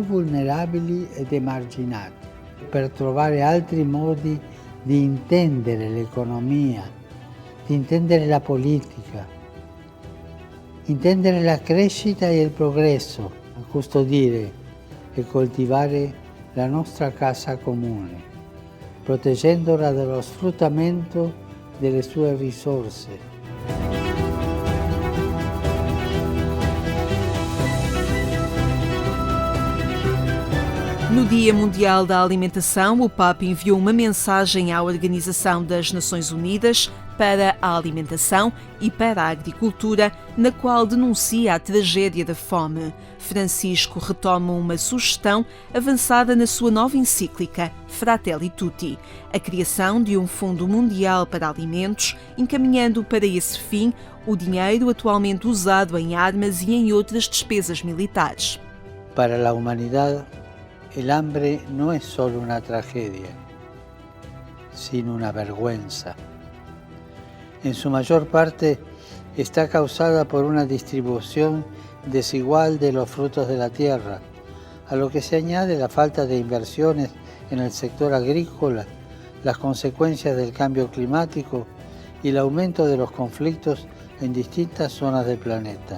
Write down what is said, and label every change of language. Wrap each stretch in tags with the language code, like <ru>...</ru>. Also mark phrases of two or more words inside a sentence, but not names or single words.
<it>vulnerabili ed emarginati, per trovare altri modi di intendere l'economia, di intendere la politica, intendere la crescita e il progresso, a custodire e coltivare la nostra casa comune, proteggendola dallo sfruttamento delle sue risorse.</it> <pt>No Dia Mundial da Alimentação, o Papa enviou uma mensagem à Organização das Nações Unidas para a Alimentação e para a Agricultura, na qual denuncia a tragédia da fome. Francisco retoma uma sugestão avançada na sua nova encíclica, Fratelli Tutti, a criação de um Fundo Mundial para Alimentos, encaminhando para esse fim o dinheiro atualmente usado em armas e em outras despesas militares. Para a humanidade,</pt> <es>el hambre no es solo una tragedia, sino una vergüenza. En su mayor parte está causada por una distribución desigual de los frutos de la tierra, a lo que se añade la falta de inversiones en el sector agrícola, las consecuencias del cambio climático y el aumento de los conflictos en distintas zonas del planeta.</es>